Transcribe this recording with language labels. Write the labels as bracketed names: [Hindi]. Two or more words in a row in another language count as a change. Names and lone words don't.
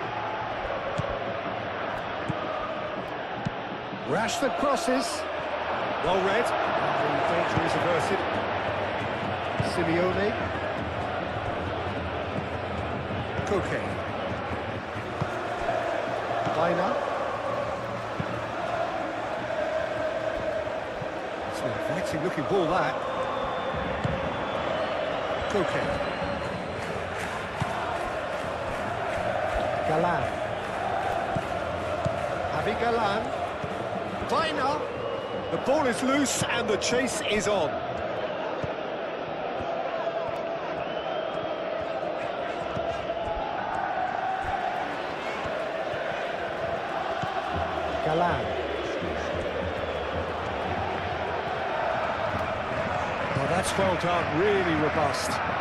[English] Rashford crosses. Well read. The danger is averted. Simeone. Koke. Baina. It's an inviting looking ball, that. Koke. Galan. Javi Galan. Baina. The ball is loose and the chase is on. Galan. Oh, that's well done, really robust.